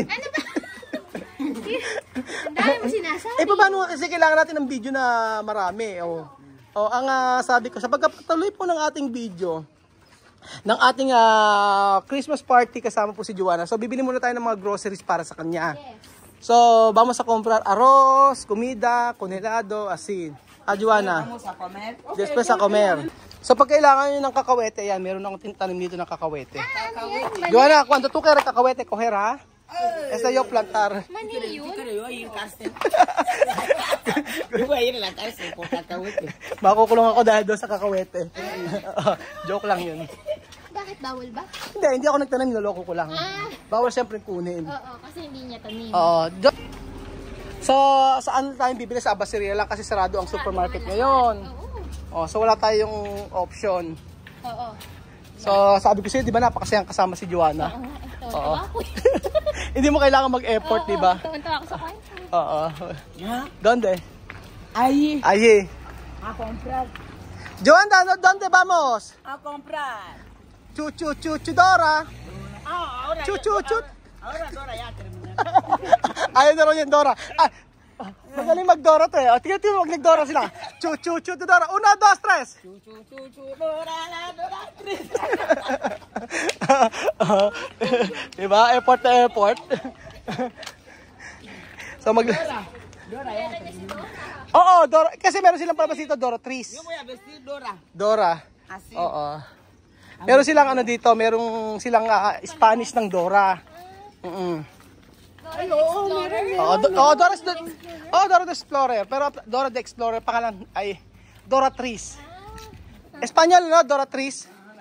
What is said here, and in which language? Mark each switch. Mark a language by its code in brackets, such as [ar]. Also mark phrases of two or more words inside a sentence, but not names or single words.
[tl] Ano ba? Ang dami mo sinasabi. Paano kasi kailangan natin ng video na marami. Ang sabi ko, sa pagkatuloy po ng ating video, ng ating [en] Christmas party [tl] kasama po si Joanna. So bibili muna tayo ng mga groceries para sa kanya. [es] So vamos a comprar arroz, comida, congelado, asin. Joanna. Después a comer. [tl] So pag kailangan nyo ng kakawete, yan, meron akong tanim dito ng kakawete. Joanna, [es] cuando tú quieres kakawete, coger ha? Esa yo plantar. [tl] Mani yun? Makukulong ako dahil doon sa kakawete. Joke lang yun. Bakit bawal ba? Hindi ako nagtanim, niloloko ko lang. Bawal siyempre kunin. Oo, kasi hindi niya tanim. So, saan tayo bibili? Sa Abaceria lang kasi sarado ang supermarket ngayon. So wala tayong option. Oo. So, sabi ko sa'yo, di ba napakasayang kasama si Joanna? Oo. Hindi mo kailangan mag-effort, di ba? Tawa ako sa kwento. Oo. [es] Donde? Ahí. Allí. A comprar. Joanna, ¿dónde vamos? A comprar. Dora. Ahora. Ahora Dora ya terminó. [tl] Ayaw na rin yung Dora. Magaling mag-Dora to eh. Tingnan wag nag-Dora sila. Dora. 1, 2, 3. Dora, Dora, 3. [en] Diba? Airport to airport. So [es] Dora ya terminó. [tl] Oo, Dora. Kasi meron silang palabas dito, Dora 3. [es] Yo voy a vestir Dora. Dora. Así. [tl] Oo. Meron silang ano dito, merong silang Spanish ng Dora. Dora the Explorer. Pero Dora the Explorer, pangalan ay Dora 3. Espanyol, no? Dora 3.